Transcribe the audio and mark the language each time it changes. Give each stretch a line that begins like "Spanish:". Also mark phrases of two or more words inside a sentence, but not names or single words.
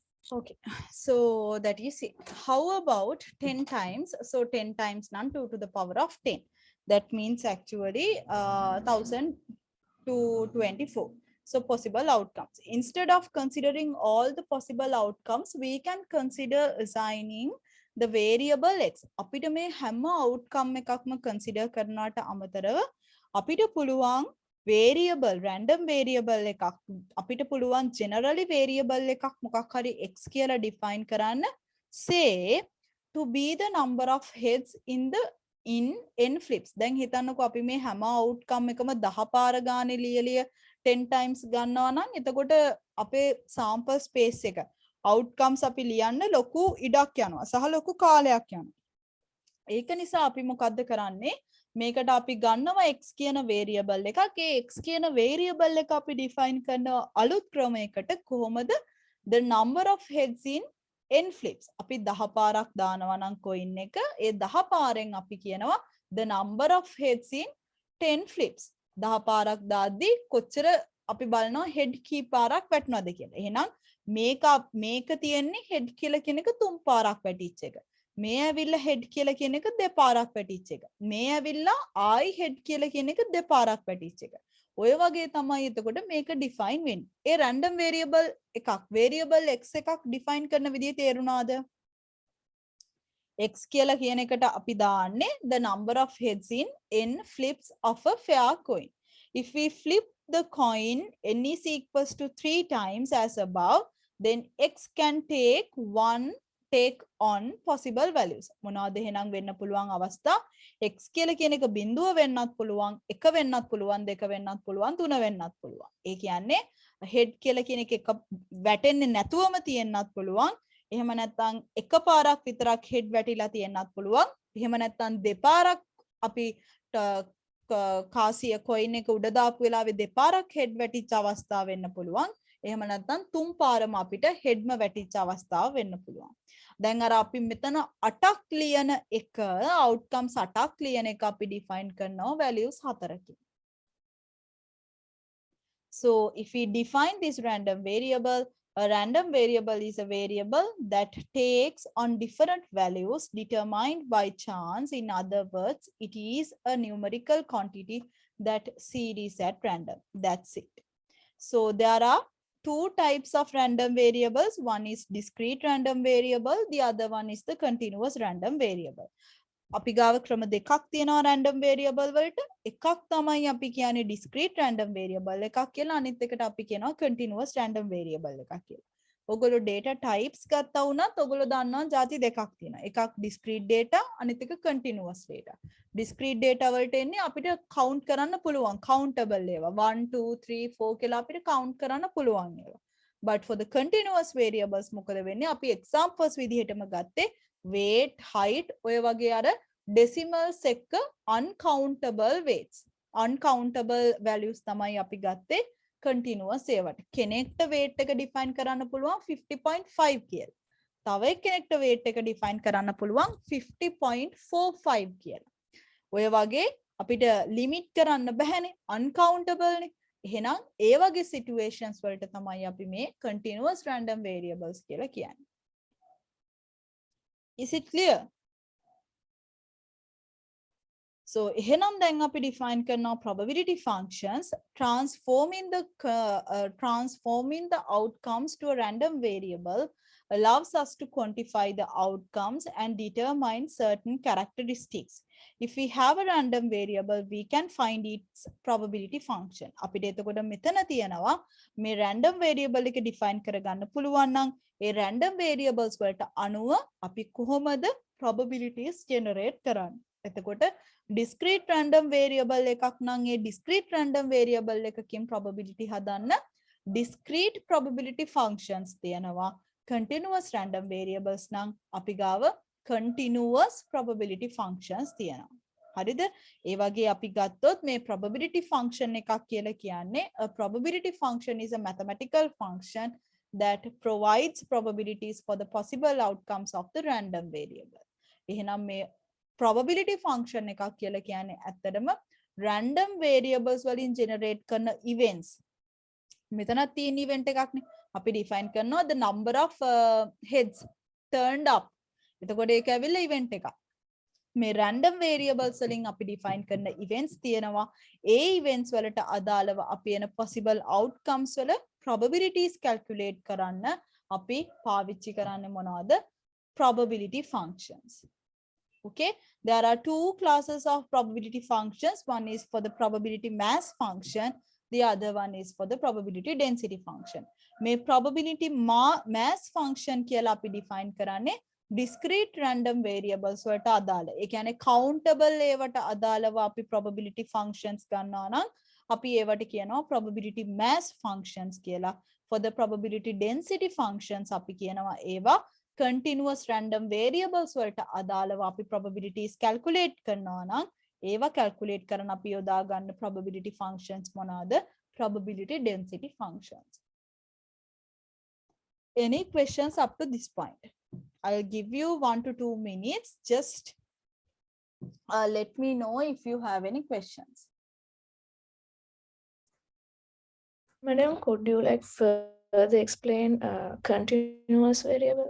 English: Okay, so that is it. How about 10 times? So 10 times none 2 to the power of 10. That means actually 1000 to 24. So possible outcomes. Instead of considering all the possible outcomes, we can consider assigning the variable x.
Sinhala: අපිට මේ හැම outcome එකක්ම consider කරනවට අමතරව අපිට පුළුවන්
English: variable random variable
Sinhala: එකක් අපිට පුළුවන්
English: generally variable
Sinhala: එකක් මොකක් හරි x කියලා define කරන්න
English: say to be the number of heads in n flips.
Sinhala: දැන් හිතන්නකෝ අපි මේ හැම outcome එකම 10 පාර ගානේ ලියලිය 10 times ගන්නවා නම් එතකොට අපේ
English: sample space
Sinhala: එක outcomes අපි ලියන්න ලොකු ඉඩක් යනවා සහ ලොකු කාලයක් යනවා. ඒක නිසා අපි මොකද්ද කරන්නේ මේකට අපි ගන්නවා x කියන variable එකක්. ඒ x කියන variable එක අපි define කරන අලුත් ක්‍රමයකට කොහොමද
English: the number of heads in n flips.
Sinhala: අපි 10 පාරක් දානවා නම් coin එක ඒ 10 පාරෙන් අපි කියනවා
English: the number of heads in 10 flips.
Sinhala: 10 පාරක් දාද්දි කොච්චර අපි බලනවා head කී පාරක් වැටුණාද කියලා. එහෙනම් මේක තියෙන්නේ head කියලා කියන එක 3 පාරක් වැටිච්ච එක. මේ ඇවිල්ලා head කියලා කියන එක දෙපාරක් වැටිච්ච එක. මේ ඇවිල්ලා
English: I head
Sinhala: කියලා කියන එක දෙපාරක් වැටිච්ච එක. ඔය වගේ තමයි එතකොට මේක define වෙන්නේ. ඒ
English: random variable
Sinhala: එකක් variable x එකක් define කරන විදිය තේරුණාද? x කියලා කියන එකට අපි දාන්නේ
English: the number of heads in n flips of a fair coin. If we flip the coin n is equals to 3 times as above, then x can take on possible values.
Sinhala: මොනවද එහෙනම් වෙන්න පුළුවන් අවස්ථා? x කියලා කියන එක බිඳුව වෙන්නත් පුළුවන්, 1 වෙන්නත් පුළුවන්, 2 වෙන්නත් පුළුවන්, 3 වෙන්නත් පුළුවන්. ඒ කියන්නේ head කියලා කියන එක වැටෙන්නේ නැතුවම තියෙන්නත් පුළුවන්. එහෙම නැත්නම් එකපාරක් විතරක් head වැටිලා තියෙන්නත් පුළුවන්. එහෙම නැත්නම් දෙපාරක් අපි කාසිය coin එක උඩ දාපු වෙලාවේ දෙපාරක් head වැටිච්ච අවස්ථාව වෙන්න පුළුවන්. එහෙම නැත්නම් තුන් පාරම අපිට headම වැටිච්ච අවස්ථාව වෙන්න පුළුවන්. දැන් අර අපි මෙතන 8ක් ලියන එක outcomes 8ක් ලියන එක අපි define කරනවා values 4කින්.
English: So if we define this random variable, a random variable is a variable that takes on different values determined by chance. In other words, it is a numerical quantity that series at random. That's it. So there are two types of random variables. One is discrete random variable. The other one is the continuous random variable.
Sinhala: අපි ගාව ක්‍රම දෙකක් තියෙනවා
English: random variable
Sinhala: වලට. එකක් තමයි අපි කියන්නේ
English: discrete random variable
Sinhala: එකක් කියලා. අනිත් එකට අපි කියනවා
English: continuous random variable
Sinhala: එකක් කියලා. ඔයගොල්ලෝ
English: data types
Sinhala: ගත්තා වුණත් ඔයගොල්ලෝ දන්නවා ಜಾති දෙකක් තියෙනවා. එකක්
English: discrete data
Sinhala: අනිත් එක
English: continuous data. discrete data
Sinhala: වලට එන්නේ අපිට count කරන්න පුළුවන් countable ඒවා 1 2 3 4 කියලා අපිට count කරන්න පුළුවන් ඒවා.
English: But for the continuous variables
Sinhala: මොකද වෙන්නේ? අපි examples විදිහටම ගත්තේ
English: weight, height
Sinhala: ඔය වගේ අර decimals එක්ක
English: uncountable weights. uncountable values
Sinhala: තමයි අපි ගත්තේ continuous ඒවට. කෙනෙක්ට weight එක define කරන්න පුළුවන් 50.5 කියලා. තව කෙනෙක්ට weight එක define කරන්න පුළුවන් 50.45 කියලා. ඔය වගේ අපිට limit කරන්න බැහැනේ uncountable නේ. එහෙනම් ඒ වගේ situations වලට තමයි අපි මේ
English: continuous random variables
Sinhala: කියලා කියන්නේ.
English: Is it clear? So
Sinhala: එහෙනම් දැන් අපි
English: define කරනවා probability functions transforming the outcomes to a random variable allows us to quantify the outcomes and determine certain characteristics. If we have a random variable, we can find its probability function.
Sinhala: අපිට එතකොට මෙතන තියෙනවා මේ
English: random variable
Sinhala: එක define කරගන්න පුළුවන් නම් ඒ
English: random variables
Sinhala: වලට අනුව අපි කොහොමද
English: probabilities generate
Sinhala: කරන්නේ. එතකොට
English: discrete random variable
Sinhala: එකක් නම් ඒ
English: discrete random variable
Sinhala: එකකින් probability හදන්න
English: discrete probability functions
Sinhala: තියෙනවා.
English: continuous random variables
Sinhala: නම් අපි ගාව
English: continuous probability functions
Sinhala: තියෙනවා. හරිද? ඒ වගේ අපි ගත්තොත් මේ
English: probability function
Sinhala: එකක් කියලා කියන්නේ
English: a probability function is a mathematical function that provides probabilities for the possible outcomes of the random variable.
Sinhala: එහෙනම් මේ
English: probability function
Sinhala: එකක් කියලා කියන්නේ ඇත්තටම
English: random variables
Sinhala: වලින් generate කරන events. මෙතනත් තියෙන event එකක්නේ. අපි define කරනවා
English: the number of heads turned up.
Sinhala: එතකොට ඒක ඇවිල්ලා event එකක්. මේ
English: random variables
Sinhala: වලින් අපි define කරන events තියෙනවා. ඒ events වලට අදාළව අපි එන
English: possible outcomes
Sinhala: වල
English: probabilities calculate
Sinhala: කරන්න අපි පාවිච්චි කරන්නේ මොනවද?
English: Probability functions. Okay, there are two classes of probability functions. One is for the probability mass function, the other one is for the probability density function.
Sinhala: මේ
English: probability mass function
Sinhala: කියලා අපි define කරන්නේ
English: discrete random variables
Sinhala: වලට අදාළ. ඒ කියන්නේ countable ඒවට අදාළව අපි
English: probability functions
Sinhala: ගන්නවා නම් අපි ඒවට කියනවා
English: probability mass functions
Sinhala: කියලා.
English: For the probability density functions
Sinhala: අපි කියනවා ඒවා
English: continuous random variables
Sinhala: වලට අදාළව අපි
English: probabilities calculate
Sinhala: කරනවා නම් ඒවා calculate කරන අපි යොදා ගන්න
English: probability functions
Sinhala: මොනවාද?
English: Probability density functions. Any questions up to this point? I'll give you 1 to 2 minutes. Just let me know if you have any questions. Madam, could you like further explain continuous variable?